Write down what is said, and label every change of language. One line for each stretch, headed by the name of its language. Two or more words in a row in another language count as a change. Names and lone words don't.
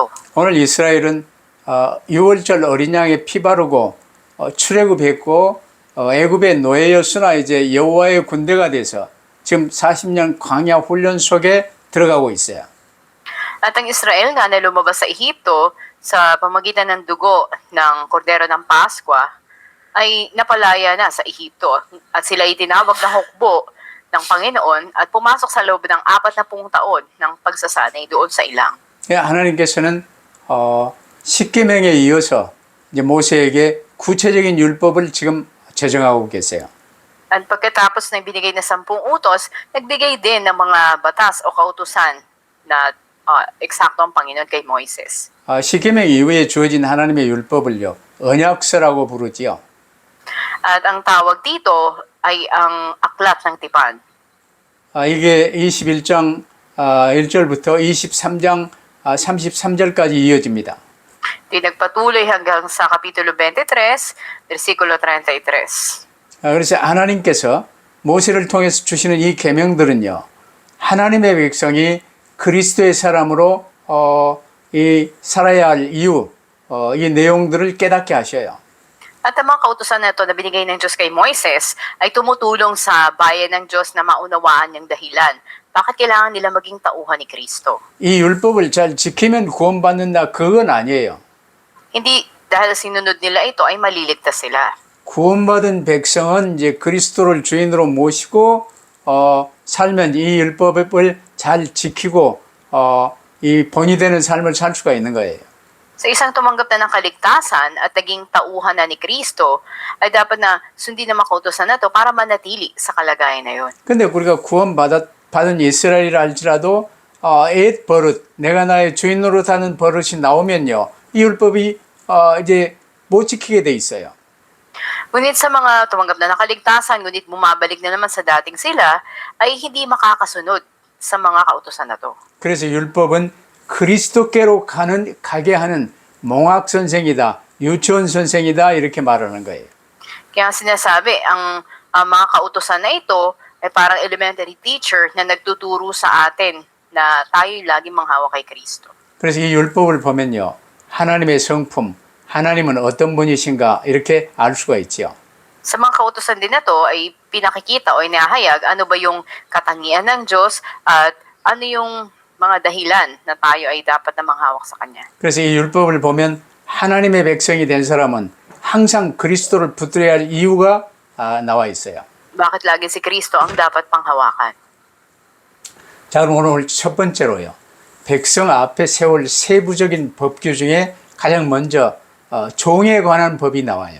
Korean: 오늘 이스라엘은 6월절 어린 양의 피 바르고 출애굽했고 애굽의 노예였으나 이제 여호와의 군대가 돼서 지금 40년 광야 훈련 속에 들어가고 있어요.
Filipino: At ang Israel nga na lumabas sa Ehipto sa pamagitan ng dugo ng kordero ng Paskwa ay napalaya na sa Ehipto at sila itinawag na hukbo ng Panginoon at pumasok sa loob ng 40 taon ng pagsasanay doon sa ilang.
Korean: 하나님께서는 십계명에 이어서 이제 모세에게 구체적인 율법을 지금 제정하고 계세요.
Filipino: At pagkatapos ng binigay na 10 utos, nagbigay din ng mga batas o kautusan na eksakto ang Panginoon kay Moises.
Korean: 십계명 이후에 주어진 하나님의 율법을요. 언약서라고 부르지요.
Filipino: At ang tawag dito ay ang aklat ng tipan.
Korean: 이게 21장 1절부터 23장 33절까지 이어집니다.
Filipino: Di nagpatuloy hanggang sa Kapitulo 23, versikulo 33.
Korean: 그래서 하나님께서 모세를 통해서 주시는 이 계명들은요. 하나님의 백성이 그리스도의 사람으로 이 살아야 할 이유, 이 내용들을 깨닫게 하셔요.
Filipino: At ang mga kautusan na ito na binigay ng Diyos kay Moises ay tumutulong sa bayan ng Diyos na maunawaan yung dahilan. Bakit kailangan nila maging tauhan ni Kristo?
Korean: 이 율법을 잘 지키면 구원받는다 그건 아니에요.
Filipino: Hindi dahil sinunod nila ito ay maliligtas sila.
Korean: 구원받은 백성은 이제 그리스도를 주인으로 모시고 살면 이 율법을 잘 지키고 이 본이 되는 삶을 살 수가 있는 거예요.
Filipino: Sa isang tumanggap na ng kaligtasan at naging tauhan na ni Kristo, ay dapat na sundin ang mga kautusan na ito para manatili sa kalagayan na yun.
Korean: 근데 우리가 구원받은 이스라엘이라 할지라도 옛 버릇, 내가 나의 주인으로 사는 버릇이 나오면요. 이 율법이 이제 못 지키게 돼 있어요.
Filipino: Ngunit sa mga tumanggap na ng kaligtasan, ngunit bumabalik na naman sa dating sila, ay hindi makakasunod sa mga kautusan na to.
Korean: 그래서 율법은 그리스도께로 가게 하는 몽학 선생이다, 유치원 선생이다 이렇게 말하는 거예요.
Filipino: Kaya sinasabi, ang mga kautusan na ito ay parang
English: elementary teacher
Filipino: na nagtuturo sa atin na tayo'y laging manghawa kay Kristo.
Korean: 그래서 이 율법을 보면요. 하나님의 성품, 하나님은 어떤 분이신가 이렇게 알 수가 있지요.
Filipino: Sa mga kautusan din na to ay pinakikita o inahayag ano ba yung katangian ng Diyos at ano yung mga dahilan na tayo ay dapat na manghawak sa Kanya.
Korean: 그래서 이 율법을 보면 하나님의 백성이 된 사람은 항상 그리스도를 붙들어야 할 이유가 나와 있어요.
Filipino: Bakit lagi si Kristo ang dapat panghawakan?
Korean: 자, 그럼 오늘 첫 번째로요. 백성 앞에 세울 세부적인 법규 중에 가장 먼저 종에 관한 법이 나와요.